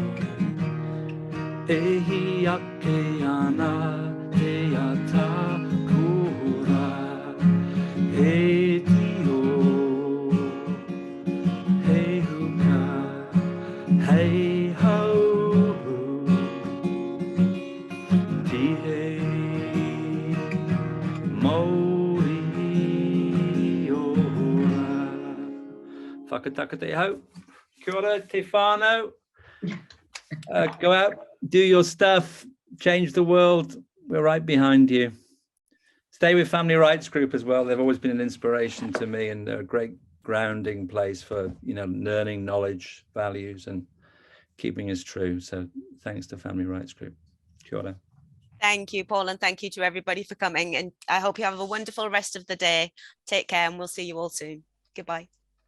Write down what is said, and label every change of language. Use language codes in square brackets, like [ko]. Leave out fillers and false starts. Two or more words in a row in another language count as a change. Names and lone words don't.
[mi] ehi ake ana te ata kura, he tio, he huka, hei hau, tihe. Whakataka te hau. Kia ora, te whānau. [en] Go out, do your stuff, change the world. We're right behind you. Stay with Family Rights Group as well. They've always been an inspiration to me, and they're a great grounding place for, you know, learning knowledge, values, and keeping us true. So thanks to Family Rights Group. [mi] Kia ora. [en] Thank you, Paul, and thank you to everybody for coming. And I hope you have a wonderful rest of the day. Take care, and we'll see you all soon. Goodbye.